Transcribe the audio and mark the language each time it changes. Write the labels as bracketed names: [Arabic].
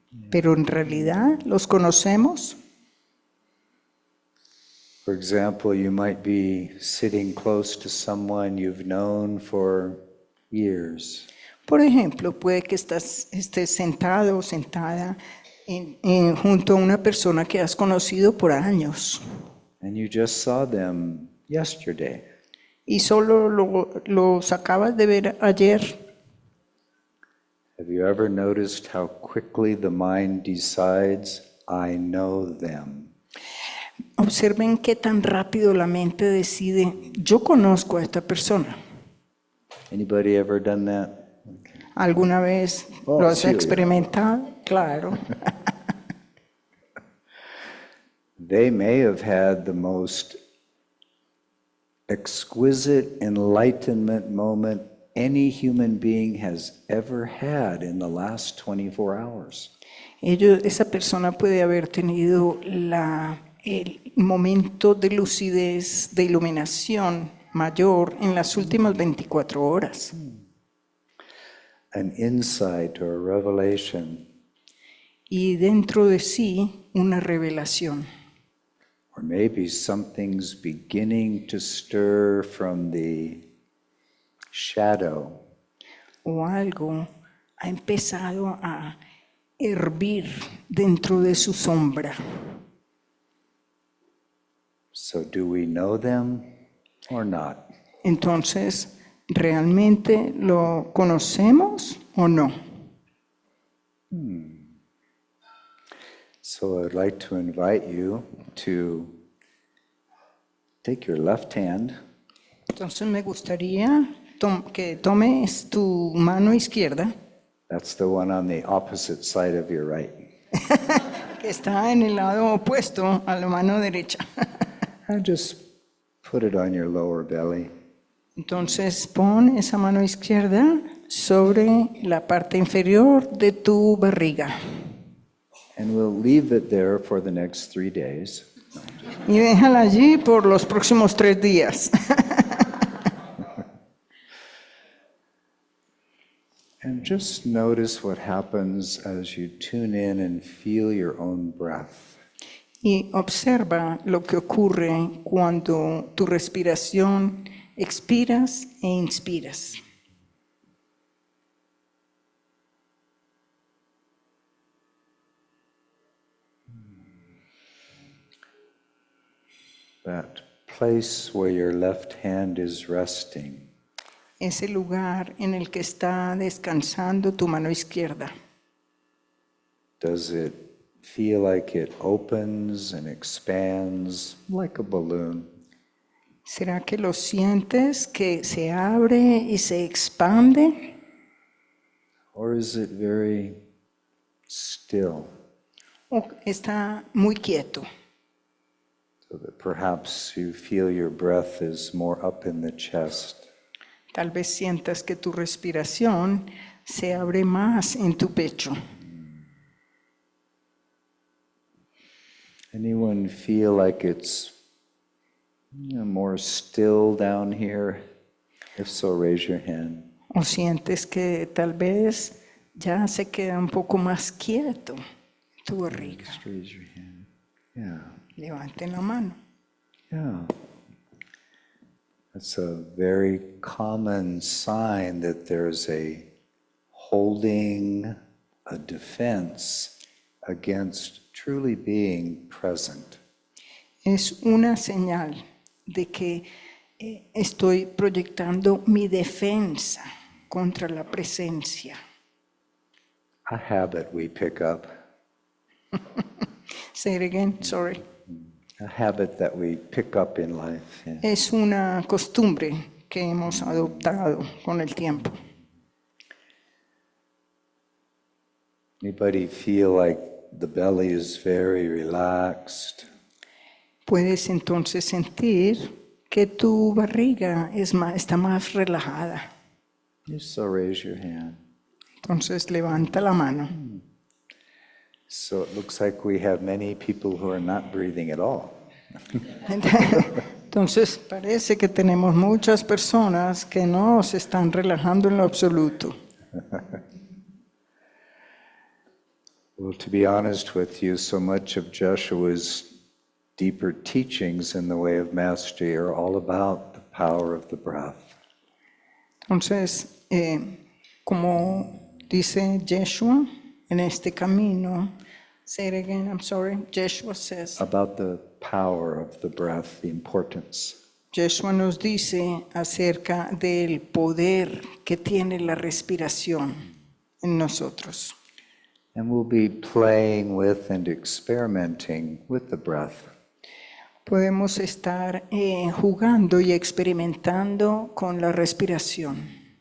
[Spanish] Pero en realidad los conocemos. [English] For example, you might be sitting close to someone you've known for years. [Spanish] Por ejemplo, puede que estés sentado o sentada junto a una persona que has conocido por años [English] And you just saw them yesterday. [Spanish] y solo los acabas de ver ayer. [English] Have you ever noticed how quickly the mind decides, I know them? [Spanish] Observen qué tan rápido la mente decide, yo conozco a esta persona. [English] Anybody ever done that? [Spanish] ¿Alguna vez Oh, lo has sí. experimentado? Claro. [English] They may have had the most exquisite enlightenment moment any human being has ever had in the last 24 hours. [Spanish] Esa persona puede haber tenido el momento de lucidez, de iluminación mayor en las últimas 24 horas. [English] An insight or a revelation, [Spanish] Y dentro de sí, una revelación. [English] or maybe something's beginning to stir from the shadow. [Spanish] O algo ha empezado a hervir dentro de su sombra. [English] So do we know them or not? [Spanish] Entonces, ¿realmente lo conocemos o no? [English] So I'd like to invite you to take your left hand [Spanish] Entonces me gustaría que tomes tu mano izquierda, [English] That's the one on the opposite side of your right. [Spanish] que está en el lado opuesto a la mano derecha. [English] And just put it on your lower belly. [Spanish] Entonces pon esa mano izquierda sobre la parte inferior de tu barriga. [English] And we'll leave it there for the next 3 days. [Spanish] Y déjala allí por los próximos 3 días. [English] And just notice what happens as you tune in and feel your own breath. [Spanish] Y observa lo que ocurre cuando tu respiración expiras e inspiras. [English] That place where your left hand is resting. [Spanish] Ese lugar en el que está descansando tu mano izquierda. [English] Does it feel like it opens and expands like a balloon? [Spanish] ¿Será que lo sientes que se abre y se expande? [English] Or is it very still, [Spanish] ¿O está muy quieto? [English] so that perhaps you feel your breath is more up in the chest? [Spanish] Tal vez sientas que tu respiración se abre más en tu pecho. [English] Anyone feel like it's more still down here? If so, raise your hand. [Spanish] ¿O sientes que tal vez ya se queda un poco más quieto tu barriga? [English] Just raise your hand. Yeah, [Spanish] Levanten la mano. [English] yeah. That's a very common sign that there's a holding, a defense against truly being present. [Spanish] Es una señal de que estoy proyectando mi defensa contra la presencia. [English] A habit we pick up, Say it again, sorry. a habit that we pick up in life. Yeah. [Spanish] Es una costumbre que hemos adoptado con el tiempo. [English] Anybody feel like the belly is very relaxed? [Spanish] Puedes entonces sentir que tu barriga está más relajada. [English] If so, raise your hand. [Spanish] Entonces levanta la mano. [English] So it looks like we have many people who are not breathing at all. [Spanish] Entonces parece que tenemos muchas personas que no se están relajando en lo absoluto. [English] Well, to be honest with you, so much of Joshua's deeper teachings in the way of mastery are all about the power of the breath. [Spanish] Entonces, como dice Yeshua en este camino, [English] say it again, I'm sorry, Yeshua says, About the power of the breath, the importance. [Spanish] Yeshua nos dice acerca del poder que tiene la respiración. en nosotros. [English] And we'll be playing with and experimenting with the breath. [Spanish] Podemos estar jugando y experimentando con la respiración.